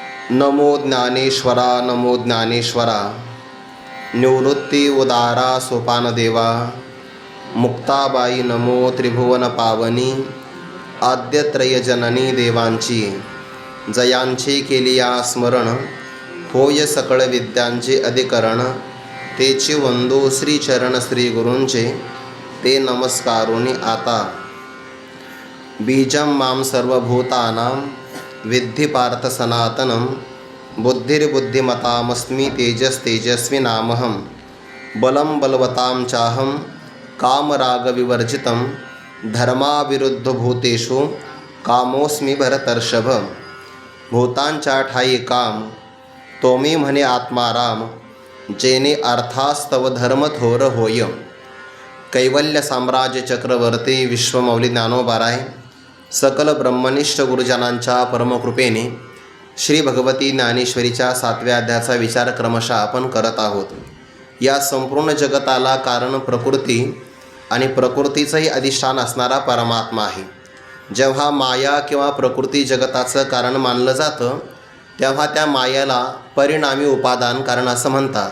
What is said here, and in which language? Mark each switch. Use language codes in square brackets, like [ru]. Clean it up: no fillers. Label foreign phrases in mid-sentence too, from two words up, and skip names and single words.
[mr] नमो ज्ञानेश्वरा नमो ज्ञानेश्वरा, निवृत्ती उदारा सोपानदेवा, मुक्ताबाई नमो त्रिभुवन पावनी, आद्यत्रयजननी देवांची जयांची केलिया स्मरण, होय सकळ विद्यांचे अधिकरण, तेची वंदो श्रीचरण श्री गुरूंचे, ते नमस्कारोनी आता. [sa] बीजं मां सर्वभूतानां विद्धि पार्थ सनातनं, बुद्धिर्बुद्धिमतामस्मि तेजस्तेजस्विनामहं, बलं बलवतां चाहं कामरागविवर्जितं, धर्माविरुद्धभूतेषु कामोऽस्मि भरतर्षभ. [mr] भूतांच्या ठाई काम तोमी म्हणे आत्माराम, जेने अर्थास्तव धर्म थोर होय. कैवल्य साम्राज्य चक्रवर्ती विश्वमौली ज्ञानोबाराय सकल ब्रह्मनिष्ठ गुरुजनांच्या परमकृपेने श्री भगवती ज्ञानेश्वरीच्या 7व्या अध्यायाचा विचार क्रमशः आपण करत आहोत. या संपूर्ण जगताला कारण प्रकृती आणि प्रकृतीचंही अधिष्ठान असणारा परमात्मा आहे. जेव्हा माया किंवा प्रकृती जगताचं कारण मानलं जातं तेव्हा त्या मायाला परिणामी उपादान कारण असं म्हणतात.